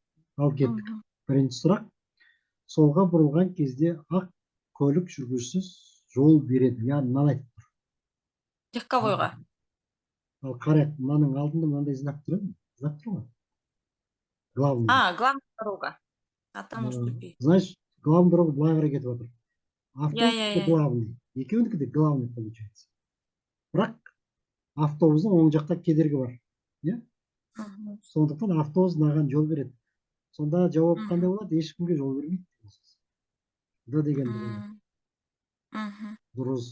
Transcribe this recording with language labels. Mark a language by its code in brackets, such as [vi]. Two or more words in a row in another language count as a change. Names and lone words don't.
[kk] Ал кеттік. Бірінші сұрақ. Солға бұрылған кезде ақ көлік жүргізушісі жол береді. Яғни мынаны айтып тұр. Легковойға. Ал қарайық, мынаның алдында мынандай знак тұр ма? Знак тұр ма? [ru] Главный. Главная дорога. А там уступи. Значит, главный дорога [kk] былай қарай кетіп жатыр. Автобус Я. [ru] главный. [kk] Екеуінікі де [ru] главный получается. [kk] Бірақ автобустың оң жақта кедергі бар. Иә? Сондықтан автобус мынаған жол береді. Сонда жауап қандай болады? Ешкімге жол бермейді. Д деген болады. Дұрыс.